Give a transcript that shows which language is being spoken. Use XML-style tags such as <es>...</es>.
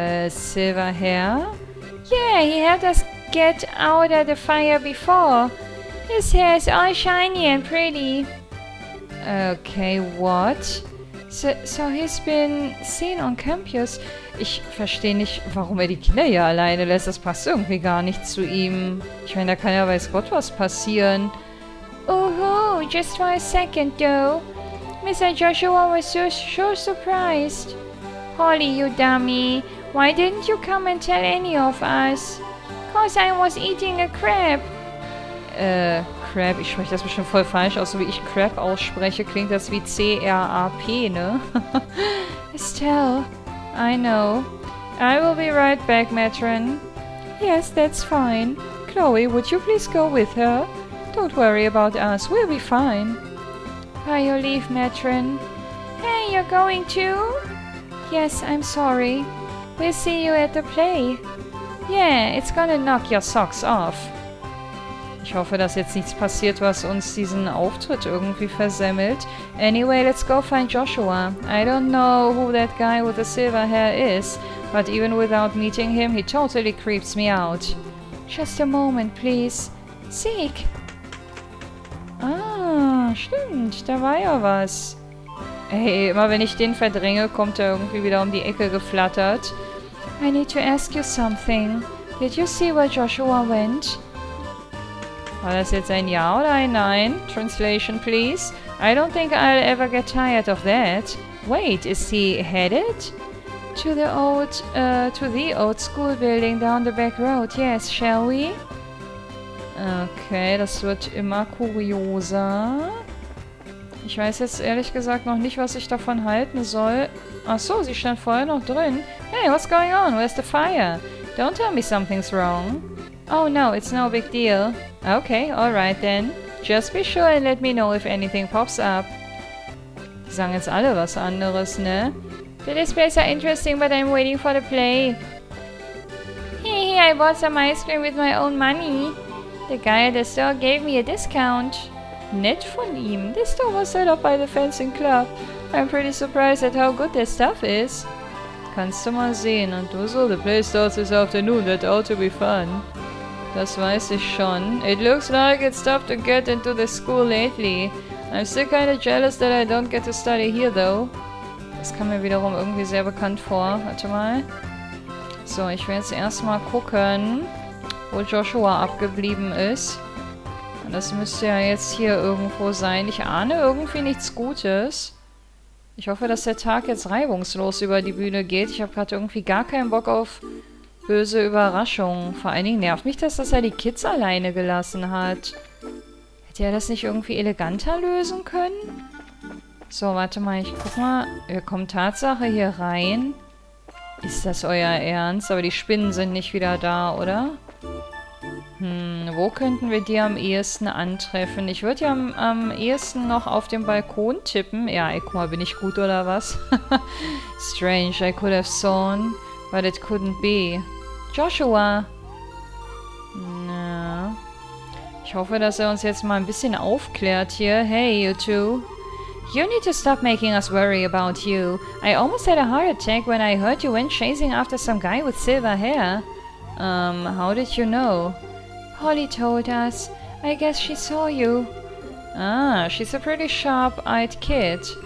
<en>Silver hair? Yeah, he helped us get out of the fire before. His hair is all shiny and pretty. Okay, what? So he's been seen on campus.</en> <de>Ich verstehe nicht, warum er die Kinder hier alleine lässt. Das passt irgendwie gar nicht zu ihm. Ich meine, da kann ja weiß Gott was passieren.</de> <en>Oh, just for a second though. Mr. Joshua was so surprised. Holly, you dummy. Why didn't you come and tell any of us? Cause I was eating a crab.</en> <de>Crab, ich spreche das bestimmt voll falsch aus, so wie ich Crab ausspreche, klingt das wie C-R-A-P, ne?</de> <en>Estelle, I know. I will be right back, Matron. Yes, that's fine. Chloe, would you please go with her? Don't worry about us, we'll be fine. By your leave, Matron. Hey, you're going too? Yes, I'm sorry. We'll see you at the play. Yeah, it's gonna knock your socks off.</en> <de>Ich hoffe, dass jetzt nichts passiert, was uns diesen Auftritt irgendwie versemmelt.</de> <en>Anyway, let's go find Joshua. I don't know who that guy with the silver hair is, but even without meeting him, he totally creeps me out. Just a moment, please.</en> <de>Seek. Ah, stimmt, da war ja was. Hey, immer wenn ich den verdränge, kommt er irgendwie wieder um die Ecke geflattert.</de> <en>I need to ask you something. Did you see where Joshua went?</en> <de>War das jetzt ein Ja oder ein Nein?</de> <en>Translation, please. I don't think I'll ever get tired of that. Wait, is he headed? To the old school building down the back road. Yes, shall we?</en> <de>Okay, das wird immer kurioser. Ich weiß jetzt ehrlich gesagt noch nicht, was ich davon halten soll. Ach so, sie stand vorher noch drin.</de> <en>Hey, what's going on? Where's the fire? Don't tell me something's wrong. Oh no, it's no big deal. Okay, alright then. Just be sure and let me know if anything pops up.</en> <de>Die sagen jetzt alle was anderes, ne?</de> <en>The displays are interesting, but I'm waiting for the play. Hey, I bought some ice cream with my own money. The guy at the store gave me a discount.</en> <de>Nett von ihm.</de> <en>This store was set up by the fencing club. I'm pretty surprised at how good their stuff is.</en> <de>Kannst du mal sehen. Und du so,</de> <en>the play starts this afternoon. That ought to be fun.</en> <de>Das weiß ich schon.</de> <en>It looks like it's tough to get into the school lately. I'm still kinda jealous that I don't get to study here though.</en> <de>Das kam mir wiederum irgendwie sehr bekannt vor. Warte mal. So, ich will jetzt erstmal gucken, wo Joshua abgeblieben ist. Und das müsste ja jetzt hier irgendwo sein. Ich ahne irgendwie nichts Gutes. Ich hoffe, dass der Tag jetzt reibungslos über die Bühne geht. Ich habe gerade irgendwie gar keinen Bock auf böse Überraschungen. Vor allen Dingen nervt mich das, dass er die Kids alleine gelassen hat. Hätte er das nicht irgendwie eleganter lösen können? So, warte mal, ich guck mal. Wir kommen Tatsache hier rein. Ist das euer Ernst? Aber die Spinnen sind nicht wieder da, oder? Wo könnten wir die am ehesten antreffen? Ich würde ja am ehesten noch auf dem Balkon tippen. Ja, ey, guck mal, bin ich gut oder was?</de> <en>Strange, I could have sworn, but it couldn't be. Joshua! Na.</en> <de>Ich hoffe, dass er uns jetzt mal ein bisschen aufklärt hier.</de> <en>Hey, you two. You need to stop making us worry about you. I almost had a heart attack when I heard you went chasing after some guy with silver hair. How did you know? Holly told us. I guess she saw you. Ah, she's a pretty sharp-eyed kid.</en>